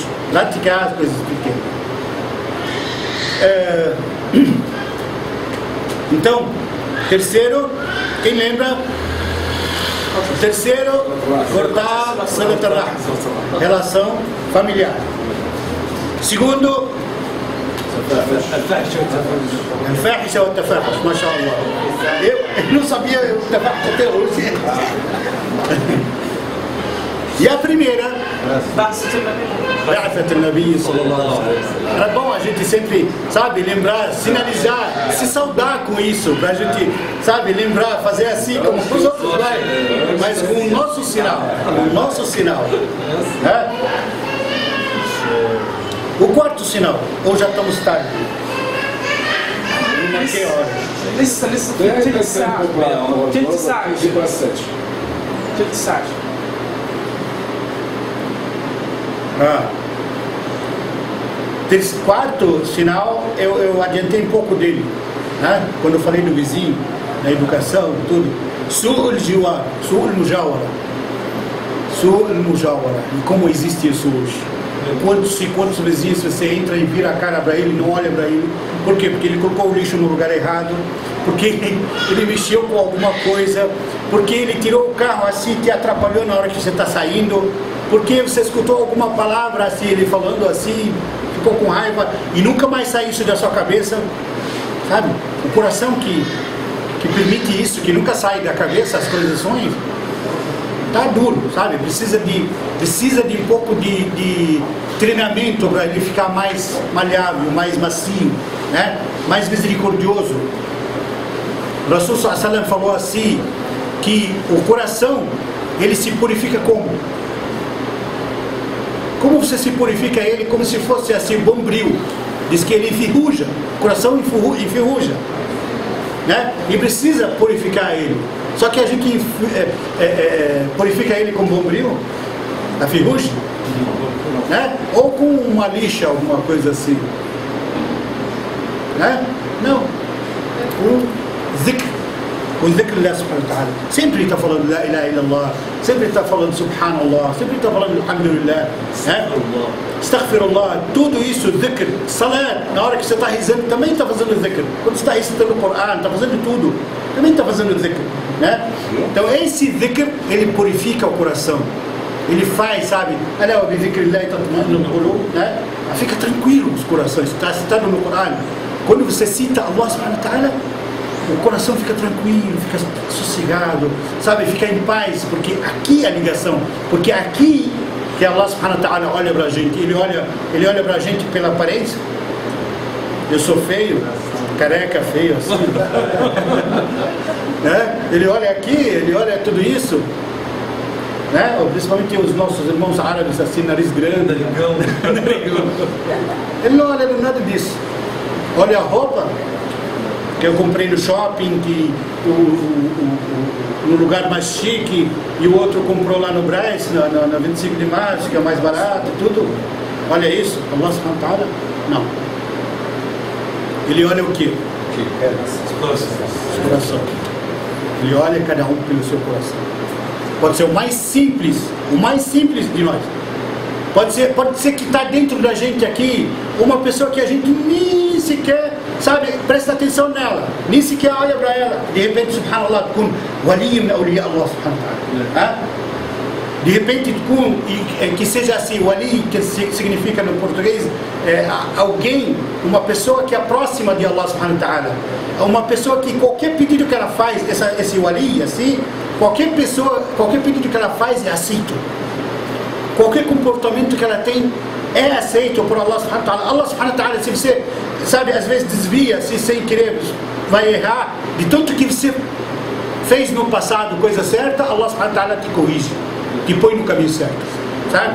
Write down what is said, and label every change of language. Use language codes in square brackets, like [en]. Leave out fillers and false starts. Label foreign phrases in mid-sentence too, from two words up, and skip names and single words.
[pt] Praticar as coisas pequenas. Então, terceiro, quem lembra? Terceiro, cortar relação familiar. Segundo, [ar] الفاحشة والتفاحش ما شاء الله. [pt] Eu não sabia o tafahush até hoje. E a primeira, [ar] بعثة النبي صلى الله عليه وسلم. [pt] Era bom a gente sempre, sabe, lembrar, sinalizar, se saudar com isso, pra gente, sabe, lembrar, fazer assim como os outros vai, mas com o nosso sinal, né? O quarto sinal, ou já estamos tarde? Que hora? [ar] لسه في تلت ساعة تلت ساعة. [pt] Quarto sinal, eu adiantei um pouco dele, né? Quando eu falei do vizinho, da educação, tudo. [ar] سوء الجوار، سوء المجاورة. [pt] E como existe isso hoje? Quantos vizinhos você entra e vira a cara para ele, não olha para ele? Por quê? Porque ele colocou o lixo no lugar errado, porque ele mexeu com alguma coisa, porque ele tirou o carro assim, te atrapalhou na hora que você está saindo, porque você escutou alguma palavra assim, ele falando assim, ficou com raiva e nunca mais sai isso da sua cabeça, sabe? O coração que permite isso, que nunca sai da cabeça as coisas ruins, tá duro, sabe? Precisa de um pouco de treinamento para ele ficar mais maleável, mais macio, né? Mais misericordioso. O Rasul [ar] صلى الله عليه وسلم [pt] falou assim, que o coração, ele se purifica como? Como você se purifica ele? Como se fosse assim, bombril. Diz que ele enferruja, o coração enferruja, né? E precisa purificar ele. Só que a gente purifica ele com bombril, a ferrugem, né? Ou com uma lixa, alguma coisa assim, né? Não, com zikr, [ar] الله سبحانه وتعالى. [pt] Sempre está falando [ar] لا إله إلا الله, [pt] sempre está falando subhanallah, sempre está falando alhamdulillah, né? Astaghfirullah, tudo isso, zikr, salat, na hora que você está rezando também está fazendo zikr. Quando você está recitando o Coran, está fazendo tudo, também está fazendo zikr, né? Então esse zikr, ele purifica o coração, ele faz, sabe, né? Fica tranquilo os corações, está citado no Coran, quando você cita [ar] الله سبحانه وتعالى, [pt] o coração fica tranquilo, fica sossegado, sabe, fica em paz, porque aqui é a ligação, porque aqui que [ar] الله سبحانه وتعالى [pt] olha pra gente, ele olha pra gente pela aparência. Eu sou feio, careca, feio assim. né? Ele olha aqui, ele olha tudo isso, né? Principalmente os nossos irmãos árabes, assim, nariz grande. Ele não olha nada disso. Olha a roupa que eu comprei no shopping, que no lugar mais chique, e o outro comprou lá no Brás, na 25 de março, que é mais barato, tudo. Olha isso, [ar] الله سبحانه وتعالى, [pt] não. Ele olha o quê? O coração. Ele olha cada um pelo seu coração. Pode ser o mais simples de nós. Pode ser que está dentro da gente aqui uma pessoa que a gente nem sequer, sabe, presta atenção nela, nem sequer olha para ela. De repente, subhanallah, com [ar] ولي من أولياء الله سبحانه وتعالى. [pt] De repente, que seja assim, wali, que significa no português, alguém, uma pessoa que é próxima de [ar] الله سبحانه وتعالى. [pt] Uma pessoa que qualquer pedido que ela faz, esse wali, assim, qualquer pedido que ela faz é aceito. Qualquer comportamento que ela tem é aceito por [ar] الله سبحانه وتعالى. الله سبحانه وتعالى, [pt] se você, sabe, às vezes desvia-se sem querer, vai errar, de tanto que você fez no passado coisa certa, [ar] الله سبحانه وتعالى [pt] te corrige, te põe no caminho certo, sabe?